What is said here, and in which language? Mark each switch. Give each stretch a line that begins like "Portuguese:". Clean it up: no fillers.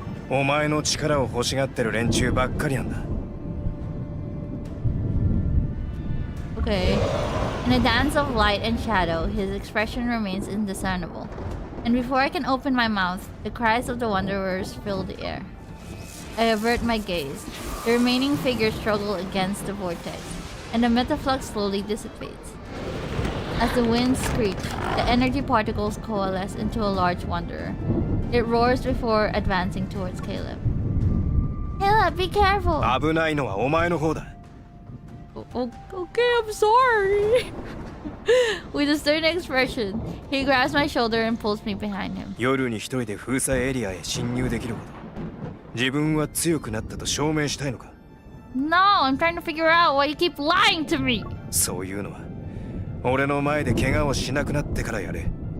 Japanese: お前の力を欲しがってる連中ばっかりなんだ.
English: Okay. In a dance of light and shadow, his expression remains indiscernible. And before I can open my mouth, the cries of the wanderers fill the air. I avert my gaze. The remaining figures struggle against the vortex, and the metaflux slowly dissipates. As the winds screech, the energy particles coalesce into a large wanderer. It roars before advancing towards Caleb. Caleb, be careful!
Japanese: 危ないのはお前の方だ.
English: Okay, I'm sorry. With a stern expression, he grabs my shoulder and pulls me behind him.
Japanese: 夜に一人で封鎖エリアへ侵入できるほど自分は強くなったと証明したいのか?
English: No, I'm trying to figure out why you keep lying to me.
Japanese: そういうのは俺の前で怪我をしなくなってからやれ.